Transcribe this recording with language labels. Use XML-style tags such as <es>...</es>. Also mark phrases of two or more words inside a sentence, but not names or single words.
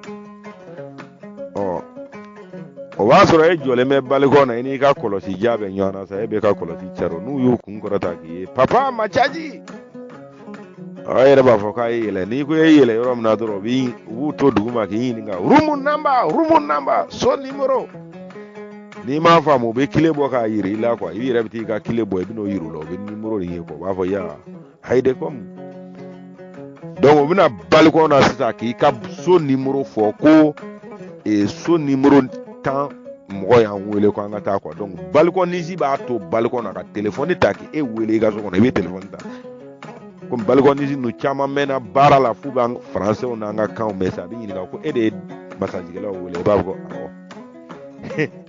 <bm>o b'a sɔrɔ e jɔlen bɛ balikɔ na i n'i ka kɔlɔsi ja bɛ ɲɔgɔn na sa e bɛ ka kɔlɔsi caro n'u y'u kun kɔrɔta k'i ye papa macaji e yɛrɛ b'a fɔ k'a ye yɛlɛ n'i ko e yɛlɛ yɔrɔ min na dɔrɔn u b'u to duguma k'i ɲininka</bm> <en>room number</en> <bm>so numéro n'i m'a faamu u bɛ kile bɔ k'a yira i la quoi i yɛrɛ bɛ t'i ka kile bɔ i bɛ n'o yira u la u bɛ numéro de ye quoi u b'a fɔ ya hayide</bm> <fr>comme donc</fr> <bm>u bɛna balikɔ na sisan k'i ka so numéro fɔ ko so numéro 10 mɔgɔ y'an wele ko an ka taa quoi donc balikɔnisi b'a to balikɔ na ka téléphone ta k'e wele i ka so kɔnɔ i bɛ téléphone ta komi balikɔnisi ninnu caman mɛnna baara la f'u b'an français n'an ka kanw mɛn sa a bɛ ɲininka ko e de ye masajikɛlaw wele i b'a fɔ ko awɔ</bm>